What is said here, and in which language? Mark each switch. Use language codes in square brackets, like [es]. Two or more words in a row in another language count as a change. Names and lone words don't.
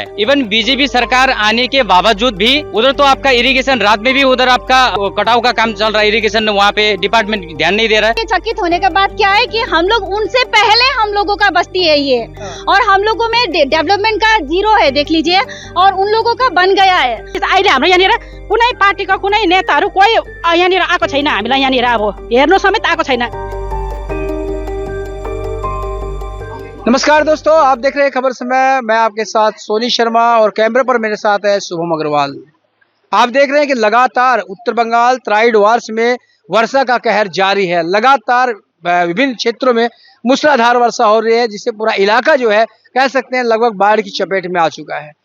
[hi] इवन बीजेपी सरकार आने के बावजूद भी उधर तो आपका इरिगेशन रात में भी उधर आपका कटाव का काम चल रहा है। इरिगेशन वहाँ पे डिपार्टमेंट ध्यान नहीं दे रहा है। चकित होने के बाद क्या है कि हम लोग उनसे पहले हम लोगों का बस्ती है ये, और हम लोगों में डेवलपमेंट का जीरो है देख लीजिए, और उन लोगों का बन गया है। [ne] अहिले हाम्रो यहाँनिर कुनै पार्टीका कुनै नेताहरू कोही यहाँनिर आएको छैन। हामीलाई यहाँनिर अब हेर्नु समेत आएको छैन। [hi] नमस्कार दोस्तों, आप देख रहे हैं खबर समय। मैं आपके साथ सोनी शर्मा और कैमरे पर मेरे साथ है शुभम अग्रवाल। आप देख रहे हैं कि लगातार उत्तर बंगाल तराई डुवर्स में वर्षा का कहर जारी है। लगातार विभिन्न क्षेत्रों में मूसलाधार वर्षा हो रही है, जिससे पूरा इलाका जो है कह सकते हैं लगभग बाढ़ की चपेट में आ चुका है।